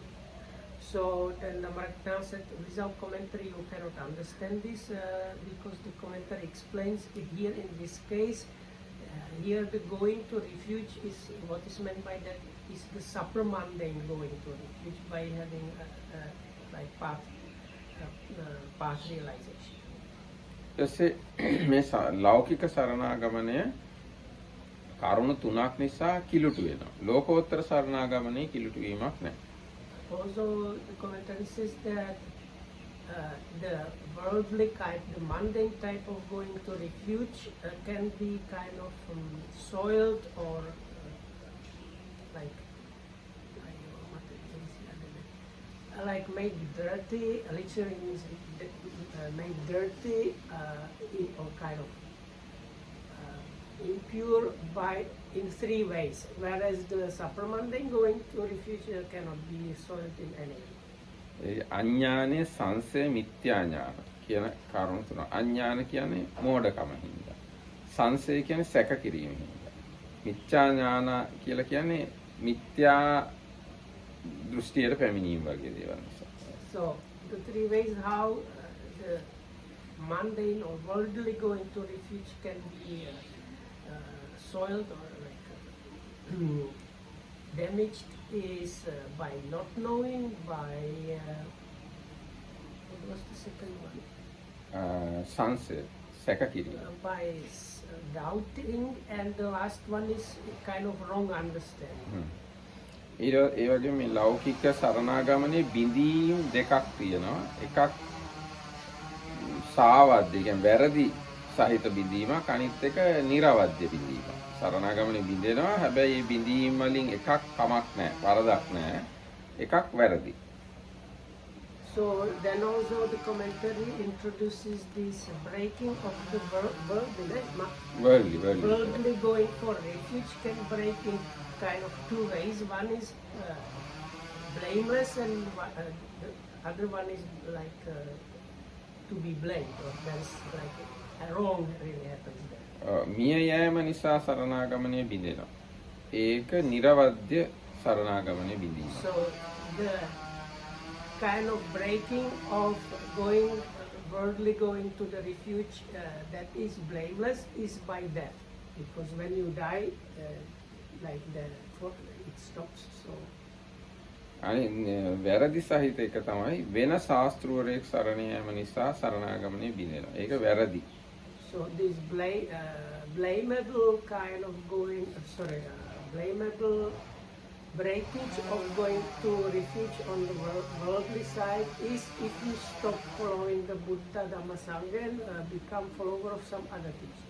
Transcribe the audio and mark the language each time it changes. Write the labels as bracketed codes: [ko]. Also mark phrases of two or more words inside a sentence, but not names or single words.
[en] So then the Maratna said, without commentary you cannot understand this because the commentary explains here in this case, here the going to refuge is, what is meant by that is the supramundane going to refuge by having like path realization. [si] ඊටසේ මේ ලෞකික සරණාගමනය කරුණු තුනක් නිසා කිලුටු වෙනවා. ලෝකෝත්තර සරණාගමනයේ කිලුටු වීමක් නැහැ. [en] Also, the commentary says that the worldly type, the mundane type of going to refuge can be kind of soiled or like made dirty. Literally means made dirty or kind of impure by in three ways, whereas the supramundane going to refuge cannot be soiled in any way. [si] අඥානේ සංසය මිත්‍යාඥාන කියන කාරණා තුන. අඥාන කියන්නේ මෝඩකම හින්දා. සංසය කියන්නේ සැක කිරීම හින්දා. මිත්‍යාඥාන කියලා කියන්නේ මිත්‍යා දෘෂ්ටියට පැමිණීම වගේ දේවල් නිසා. [en] So the three ways how the mundane or worldly going to refuge can be soiled or like damaged is by not knowing, by what was the second one? [si] සංසය සැක කිරීම. [en] By doubting, and the last one is kind of wrong understanding. [si] ඒ වගේ මේ ලෞකික සරණාගමනේ බිඳීම් දෙකක් තියෙනවා. එකක් සාවද්‍ය කියන්නේ වැරදි සහිත බිඳීමක්, අනිත් එක නිර්වද්‍ය බිඳීමක්. සරණාගමනේ බිඳෙනවා, හැබැයි මේ බිඳීම් වලින් එකක් කමක් නැහැ, වරදක් නැහැ. එකක් වැරදි. [en] So then also the commentary introduces this breaking of the worldly going for refuge can break in kind of two ways. One is blameless, and the other one is like to be blamed, or there's like a wrong really happens there. [si] මිය යෑම නිසා සරණාගමනේ බිඳෙනවා. ඒක නිර්වද්‍ය සරණාගමනේ බිඳීම. [en] So the kind of breaking of going worldly going to the refuge that is blameless is by death, because when you die like it stops. So [si] වැරදි සහිත එක තමයි වෙන ශාස්ත්‍රවරයෙක් සරණ යාම නිසා සරණාගමනේ බිඳෙනවා. ඒක වැරදි. [en] So this blamable kind of going, blamable breakage of going to refuge on the worldly side is if you stop following the Buddha, Dhamma, Sangha and become follower of some other teacher.